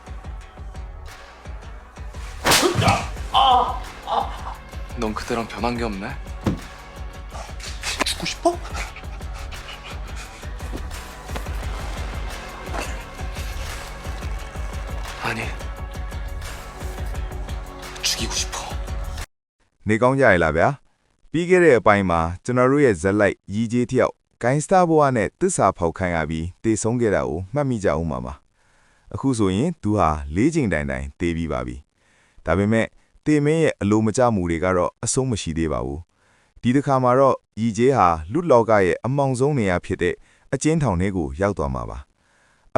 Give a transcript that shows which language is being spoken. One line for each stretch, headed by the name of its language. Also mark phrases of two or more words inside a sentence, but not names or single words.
Korean: 넌 그때랑 변한 게 없네? 죽고 싶어? 아니, 죽이고 싶어.
Burmese: နေကောင်းကြရလားဗျာပြီးခဲ့တဲ့အပိုင်းမှာကျွန်တော်တို့ရဲ့ဇက်လိုက်ရီဂျေးတယောက်ဂိုင်းစတာဘဝနဲ့တစ္ဆာဖောက်ခိုင်းရပြီးတေဆုံးခဲ့တာကိုမှတ်မိကြအောင်ပါအခုဆိုရင်သူဟာ၄ချိန်တိုင်တိုင်တေးပြီးပါပြီဒါပေ မဲ့တေမင်းရဲ့အလိုမကျမှုတွေကတော့အဆုံးမရှိသေးပါဘူးဒီတစ်ခါမှာတော့ရီဂျေးဟာလူလောကရဲ့အမောင်ဆုံးနေရာဖြစ်တဲ့အကျဉ်းထောင်ထဲကိုရောက်သွားမှာပါအ